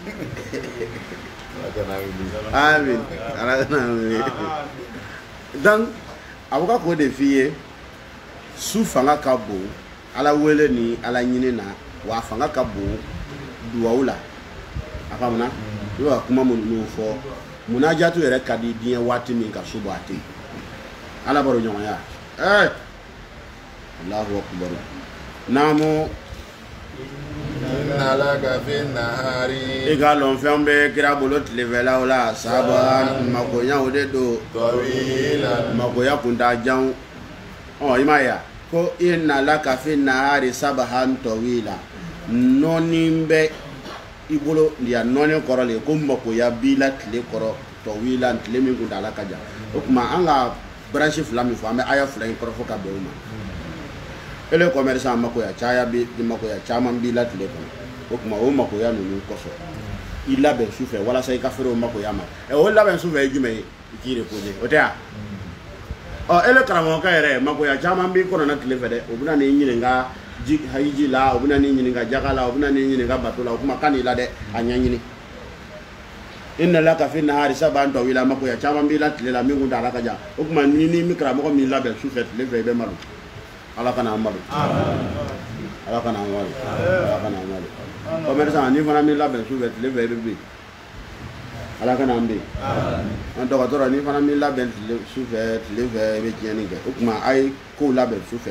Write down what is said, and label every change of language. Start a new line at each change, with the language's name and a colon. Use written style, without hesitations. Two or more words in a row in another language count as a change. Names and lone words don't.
Bambara: amin ala kana wele donc a bɛ ka k'o de f'i ye su fanga ka bon ala wele ni ala ɲini na wa a fanga ka bon duwawu la a faamuna i bɛ ka kuma minnu fɔ munajatu yɛrɛ ka di diɲɛ waati min ka su bɔ a tɛ yen ala baro ɲɔgɔnya
Arabic: الله أكبر
Bambara: naamu
Arabic: إن لك في النهار
Bambara: i ka lɔn fɛn bɛ kira bolo tilefɛlaw la saban makoɲaw de don makoya kun t'a jan i m'a ye ko i
Arabic: إن لك في النهار سبحا طويلا
Bambara: nɔɔni bɛ i bolo ya nɔɔni kɔrɔ le ko makoya b'i la tile kɔrɔ tɔwila tile min kun t'a la ka jan o tuma an ka branche fila min fɔ an bɛ aya fila in kɔrɔ fɔ ka bɛn o ma ele commerçant makoya caya bi makoya caman b'i la tile kɔnɔ o tuma o makoya ninnu kɔsɔn i labɛn su fɛ walasa i ka feere o makoya ma o labɛn su fɛ ye jumɛn ye i k'i reposer o tɛ wa ele karamɔgɔkɛ yɛrɛ makoya caman b'i kɔnɔna tile fɛ dɛ o bɛna n'i ɲininka hiji la o bɛna n'i ɲininka jaga la o bɛna n'i ɲininka bato la o kuma kan n'i la dɛ a ɲɛɲini
Arabic: إن لك في النهار سبحا طويلا
Bambara: makoya caman b'i la tile la min kun t'a la ka jan o tuma ni mi karamɔgɔ min labɛn su fɛ tile fɛ i bɛ malo ala kana an malo ala kana an malo ala kana an malo commerçant ni fana min labɛn su fɛ tile fɛ i bɛ bin ala kana an bin an dɔgɔtɔrɔ ni fana min labɛn su fɛ tile fɛ i bɛ tiɲɛni kɛ o tuma a ye kow labɛn su fɛ